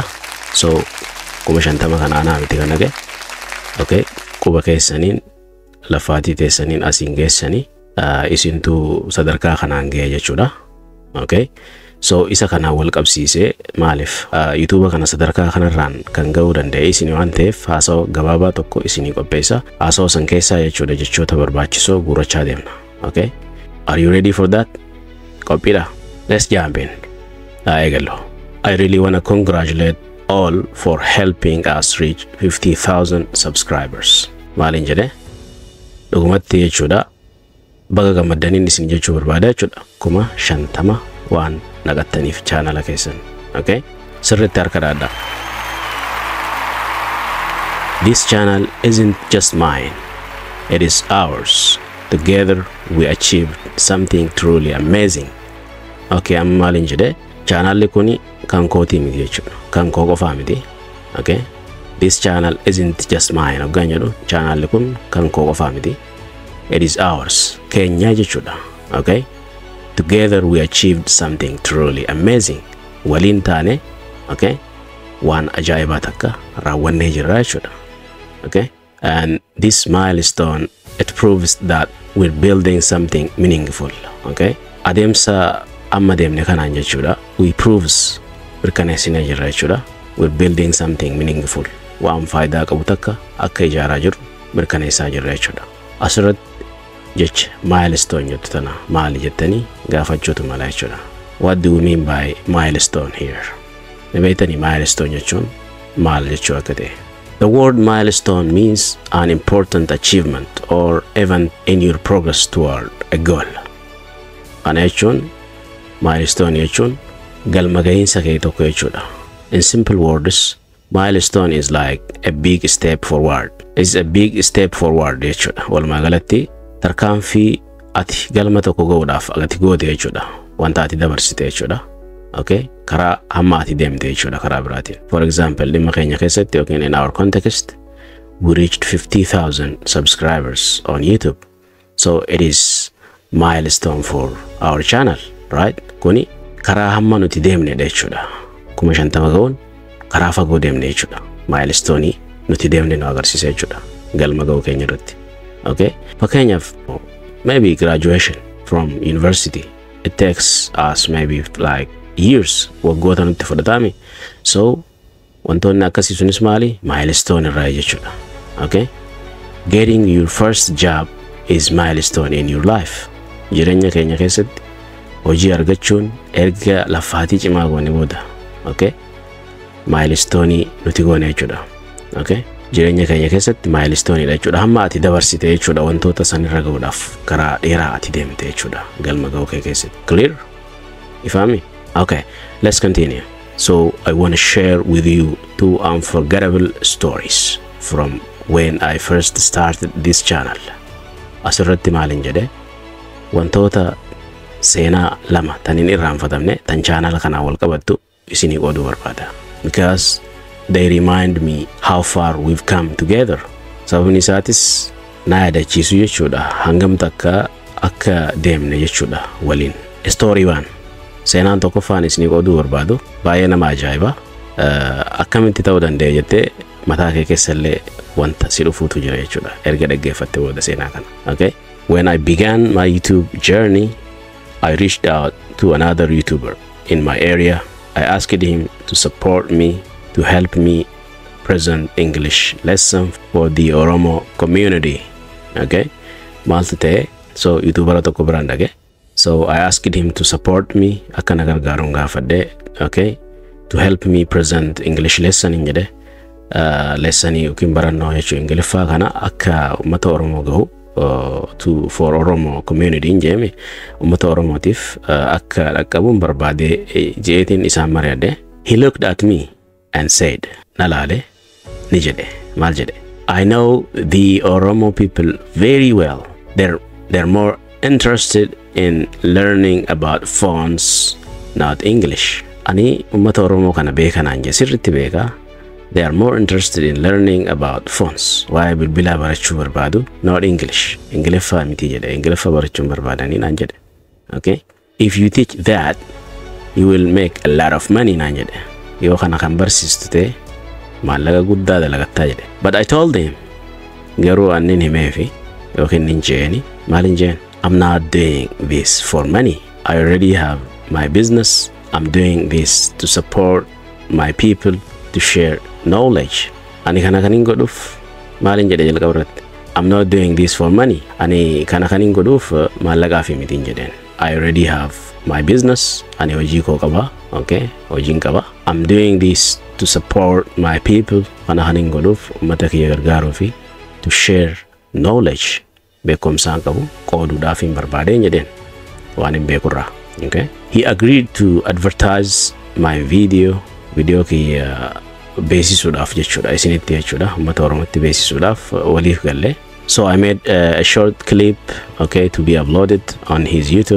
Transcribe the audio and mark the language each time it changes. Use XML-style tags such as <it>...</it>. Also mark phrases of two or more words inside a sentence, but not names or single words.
<om>So 50,000 kana anaa miti kan dhage okay quba keessaniin lafaatii teessaniin asiin geessanii isintu sadarkaa kanaan ga'e jechuudha. Okay so isa kana wal qabsiisee maaliif YouTube kana sadarkaa kanarraan kan ga'uu danda'e isin waan ta'eef hasawa gabaabaa tokko isinii qopheessa. Hasawa san keessaa jechuudha jechoota barbaachisoo guurachaa deemna.</om> <en>Okay are you ready for that? Qophiidha. Let's jump in. Eegallo. I really want to congratulate all for helping us reach 50,000 subscribers.</en> <om>Maalin jedhe dhugumatti jechuudha baga gammaddaniin isin jechuu barbaada jechuudha 50,000 waan naqattaniif chaanala keessan. Okay sirriitti harka daadhaa.</om> <en>This channel isn't just mine, it is ours. Together we achieved something truly amazing.</en> <om>Okay amma maalin jedhe channel kuni kan kooti miti jechuudha kan koo qofaa miti.</om> <en>Okay this channel isn't just mine</en> <om>hoggaan jedhu channel kun kan koo qofaa miti,</om> <en>it is ours</en> <om>keenya jechuudha.</om> <en>Okay together we achieved something truly amazing.</en> <om>Waliin taane okay waan ajaa'ibaa takka raawwannee jirra jechuudha.</om> <en>Okay and this milestone it proves that we're building something meaningful.</en> <om>Okay adeemsa amma deemne kanaan jechuudha</om> <en>we proves</en> <om>mirkaneessinee jirra jechuudha.</om> <en>We're building something meaningful</en> <om>waan faayidaa qabu takka akka ijaaraa jiru mirkaneessaa jirra jechuudha. Asirratti jecha milestone jettu tana maali jettanii gaafachuutu mala jechuudha.</om> <en>What do you mean by milestone here?</en> <om>Beektanii milestone jechuun maal jechuu akka ta'e.</om> <en>The word milestone means an important achievement or event in your progress toward a goal.</en> <om>Kana jechuun milestone jechuun galma gahiinsa kee tokko jechuudha.</om> <en>In simple words, milestone is like a big step forward. It's a big step forward jechuudha.</en> <om>Walumaa galatti tarkaanfii ati galma tokko ga'uudhaaf ati goote jechuudha. Wanta ati dabarsite jechuudha. Okay karaa hamma ati deemte jechuudha karaa biraatiin.</om> <en>For example</en> <om>dhimma keenya keessatti yookiin</om> <en>in our context we reached 50,000 subscribers on YouTube. So it is milestone for our channel, right?</en> <om>Kuni karaa hamma nuti deemne jechuudha. 50,000 ga'uun karaa fagoo deemne jechuudha. Milestone nuti deemne nu agarsiisa jechuudha galma ga'uu keenya irratti.</om> <en>Okay fakkeenyaaf maybe graduation from university it takes us maybe like years</en> <om>waggoota nutti fudhatame. So wantoonni akkasii sunis maali milestone irraa jechuudha.</om> <en>Okay getting your first job is milestone in your life.</en> <om>Jireenya keenya keessatti hojii argachuun erga lafaatii cimaa goone booda okay milestone nuti goone jechuudha. Okay jireenya keenya keessatti milestone dha jechuudha. Hamma ati dabarsite jechuudha wantoota sanirra ga'uudhaaf karaa dheeraa ati deemte jechuudha galma ga'uu kee keessatti.</om> <en>Clear? Ifami? Okay, let's continue. So I want to share with you 2 unforgettable stories from when I first started this channel.</en> <om>Asirratti maalin jedhe wantoota seenaa lama tanin irraanfatamne tan channel kana wal qabattu isinii qooduu barbaada.</om> <en>Because they remind me how far we've come together.</en> <om>Sababni isaatis na yaadachiisu jechuudha hangam takka akka deemne jechuudha waliin.</om> <en>Story 1.</en> <om>Seenaan tokkoffaan isinii qooduu barbaadu baay'ee nama ajaa'iba. Akkamitti ta'uu danda'e jettee mataa kee keessallee wanta si dhufuutu jira jechuudha erga dhaggeeffatte booda seenaa kana.</om> <en>Okay? When I began my YouTube journey, I reached out to another YouTuber in my area. I asked him to support me, to help me present English lesson for the Oromo community.</en> <om>Okay? Maaltu ta'e? So YouTuber tokko biraan dhage.</om> <en>So I asked him to support me,</en> <om>akka na gargaaruun gaafadhe,</om> <en>okay, to help me present English lesson</en> <om>in jedhe. Lessoni yookiin barannoo jechuun Ingiliffaa kana akka uummata Oromoo gahu</om> <en>for Oromo community</en> <om>in jeeme uummata Oromootiif akka dhaqqabuun barbaade jeetiin isaan mari'adhe.</om> <en>He looked at me and said,</en> <om>nalaale ni jedhe. Maal jedhe?</om> <en>I know the Oromo people very well. They're more interested in learning about phones, not English.</en> <om>Ani ummata Oromoo kana beeka naan je sirritti beeka.</om> <en>They are more interested in learning about phones.</en> <om>Waa'ee bilbilaa barachuu barbaadu,</om> <en>not English.</en> <om>Ingiliffaa miti jedhe. Ingiliffaa barachuun barbaadanii naan jedhe.</om> <en>Okay? If you teach that, you will make a lot of money</en> <om>naan jedhe. Yoo kana kan barsiistu ta'e maallaqa guddaa dalagattaa jedhe.</om> <en>But I told him,</en> <om>garuu annin himeefi yookiin nin jeeni maalin jeen?</om> <en>I'm not doing this for money. I already have my business. I'm doing this to support my people, to share knowledge.</en> <om>Ani kana kanin godhuuf maalin jedhe jalqaba irratti?</om> <en>I'm not doing this for money.</en> <om>Ani kana kanin godhuuf maallaqaa fi mitiin jedheen.</om> <en>I already have my business.</en> <om>Ani hojii koo qaba. Okay? Hojiin qaba.</om> <en>I'm doing this to support my people.</en> <om>Kana kanin godhuuf uummata kiyya gargaaruu fi</om> <en>to share knowledge.</en> <om>Beekumsaan qabu qooduudhaaf hin barbaadeen jedheen waan hin beekurraa.</om> <en>Okay? He agreed to advertise my video</en> <om>kiyya beesisuudhaaf jechuudha isinitti jechuudha uummata Oromootti beesisuudhaaf waliif galle.</om> <en>So I made a short clip, okay, to be uploaded on his YouTube.</en>